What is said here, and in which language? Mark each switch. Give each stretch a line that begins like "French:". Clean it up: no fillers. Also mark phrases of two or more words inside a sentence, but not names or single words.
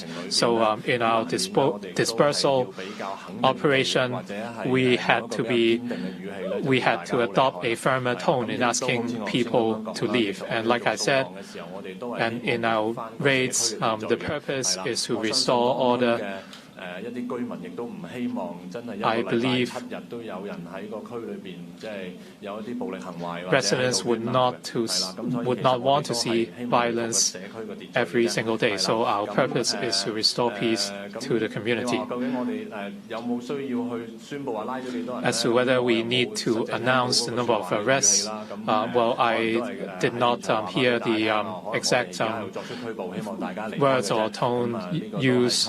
English: So in our dispersal operation, we had to adopt a firmer tone in asking people to leave. And like I said, and in our raids, the purpose is to restore order
Cantonese: 一啲居民亦都唔希望真係一個禮拜7日都有人喺個區裏邊即係有一啲暴力行為或者喺度亂鬧嘅。
English: would not want to see violence every single day. So our purpose is to restore peace to the community. As to whether we need to announce the number of arrests, well, I did not hear the exact words or tone used.